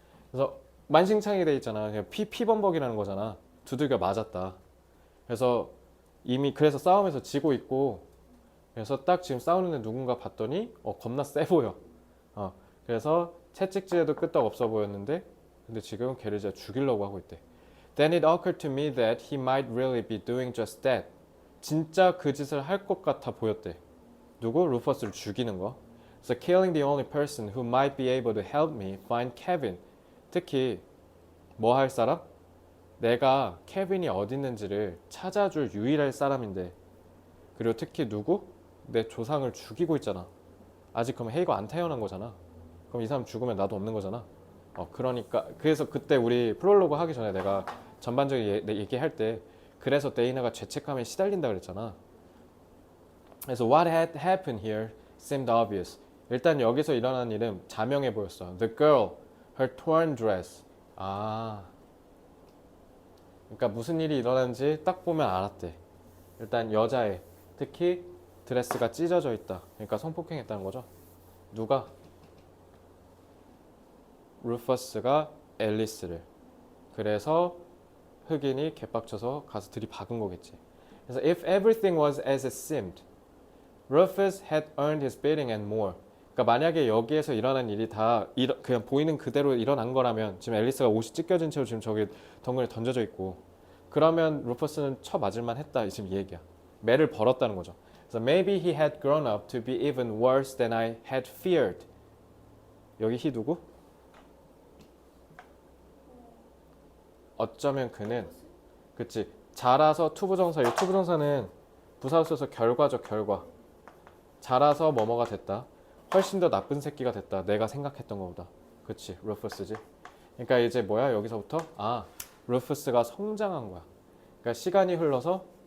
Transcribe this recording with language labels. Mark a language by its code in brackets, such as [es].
[ko] 그래서 만신창이 돼 있잖아. 그냥 피범벅이라는 거잖아. 두들겨 맞았다. 그래서 이미 그래서 싸움에서 지고 있고 그래서 딱 지금 싸우는 애 누군가 봤더니 겁나 세 보여. 그래서 채찍질에도 끄떡 없어 보였는데 근데 지금 걔를 진짜 죽이려고 하고 있대. [en] Then it occurred to me that he might really be doing just that. [ko] 진짜 그 짓을 할 것 같아 보였대. 누구? 루퍼스를 죽이는 거. [en] So killing the only person who might be able to help me find Kevin. [ko] 특히 뭐 할 사람? 내가 케빈이 어디 있는지를 찾아줄 유일할 사람인데 그리고 특히 누구? 내 조상을 죽이고 있잖아. 아직 그럼 헤이가 안 태어난 거잖아. 그럼 이 사람 죽으면 나도 없는 거잖아. 그러니까 그래서 그때 우리 프롤로그 하기 전에 내가 전반적인 얘기할 때 그래서 데이나가 죄책감에 시달린다 그랬잖아. 그래서 [en] what had happened here seemed obvious. [ko] 일단 여기서 일어난 일은 자명해 보였어. [en] The girl, her torn dress. [ko] 아, 그러니까 무슨 일이 일어난지 딱 보면 알았대. 일단 여자애, 특히 드레스가 찢어져 있다. 그러니까 성폭행했다는 거죠. 누가? 루퍼스가 앨리스를. 그래서 흑인이 개빡쳐서 가서 들이박은 거겠지. 그래서 [en] if everything was as it seemed, Rufus had earned his beating and more. [ko] 그러니까 만약에 여기에서 일어난 일이 다 그냥 보이는 그대로 일어난 거라면 지금 앨리스가 옷이 찢겨진 채로 지금 저기 덩그러니 던져져 있고 그러면 루퍼스는 쳐맞을만 했다 지금 이 얘기야. 매를 벌었다는 거죠. 그래서 [en] maybe he had grown up to be even worse than I had feared. [ko] 여기 he 누구? 어쩌면 그는 그치 자라서 투부정사 이 투부정사는 부사로 써서 결과적 결과 자라서 뭐뭐가 됐다 훨씬 더 나쁜 새끼가 됐다 내가 생각했던 것보다 그치 루퍼스지 그러니까 이제 뭐야 여기서부터 루퍼스가 성장한 거야 그러니까 시간이 흘러서